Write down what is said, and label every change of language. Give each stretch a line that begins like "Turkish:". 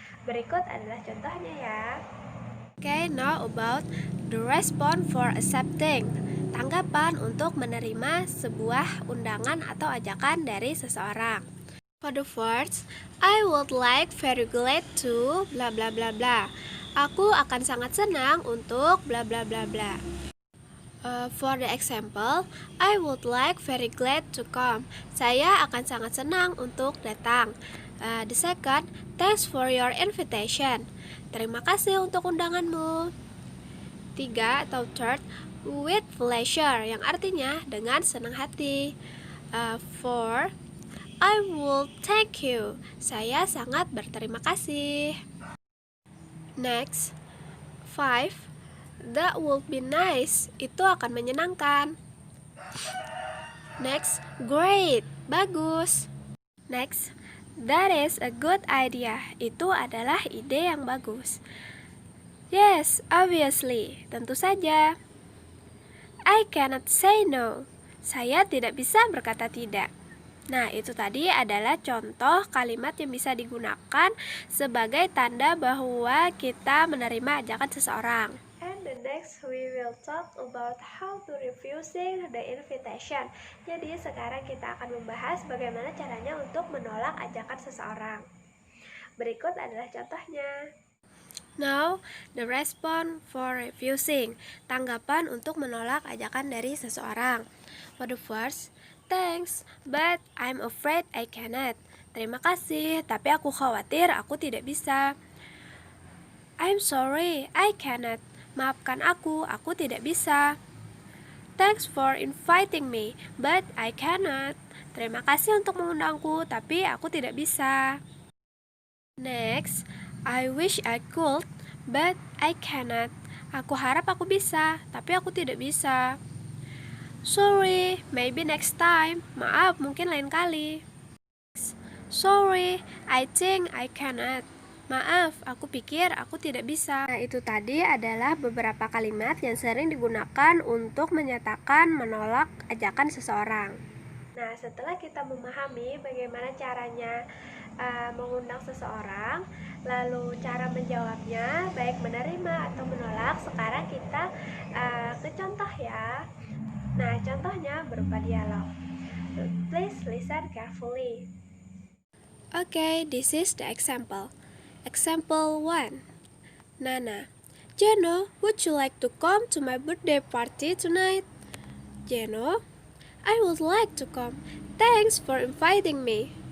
Indonesian: Berikut adalah contohnya ya.
English: Okay, now about the response for accepting.
Indonesian: Tanggapan untuk menerima sebuah undangan atau ajakan dari seseorang.
English: For the first, I would like very glad to bla bla bla bla.
Indonesian: Aku akan sangat senang untuk bla bla bla bla.
English: For the example, I would like very glad to come.
Indonesian: Saya akan sangat senang untuk datang.
English: The second, thanks for your invitation.
Indonesian: Terima kasih untuk undanganmu. 3 atau third,
English: with pleasure,
Indonesian: yang artinya dengan senang hati.
English: 4, I will thank you.
Indonesian: Saya sangat berterima kasih.
English: Next, 5, that will be nice.
Indonesian: Itu akan menyenangkan.
English: Next, great.
Indonesian: Bagus.
English: Next, that is a good idea.
Indonesian: Itu adalah ide yang bagus.
English: Yes, obviously.
Indonesian: Tentu saja.
English: I cannot say no.
Indonesian: Saya tidak bisa berkata tidak. Nah, itu tadi adalah contoh kalimat yang bisa digunakan sebagai tanda bahwa kita menerima ajakan seseorang.
English: And the next we will talk about how to refusing the invitation.
Indonesian: Jadi sekarang kita akan membahas bagaimana caranya untuk menolak ajakan seseorang. Berikut adalah contohnya.
English: Now, the response for refusing.
Indonesian: Tanggapan untuk menolak ajakan dari seseorang.
English: For the first, thanks, but I'm afraid I cannot.
Indonesian: Terima kasih, tapi aku khawatir aku tidak bisa.
English: I'm sorry, I cannot.
Indonesian: Maafkan aku tidak bisa.
English: Thanks for inviting me, but I cannot.
Indonesian: Terima kasih untuk mengundangku, tapi aku tidak bisa.
English: Next, I wish I could, but I cannot.
Indonesian: Aku harap aku bisa, tapi aku tidak bisa.
English: Sorry, maybe next time.
Indonesian: Maaf, mungkin lain kali.
English: Sorry, I think I cannot.
Indonesian: Maaf, aku pikir aku tidak bisa. Nah, itu tadi adalah beberapa kalimat yang sering digunakan untuk menyatakan menolak ajakan seseorang. Nah, setelah kita memahami bagaimana caranya mengundang seseorang, lalu cara menjawabnya, baik menerima atau menolak, sekarang kita ke contoh ya. Nah, contohnya berupa dialog.
English: Please listen carefully. Okay, this is the example. Example 1. Nana, Jeno, would you like to come to my birthday party tonight? Jeno, I would like to come. Thanks for inviting me.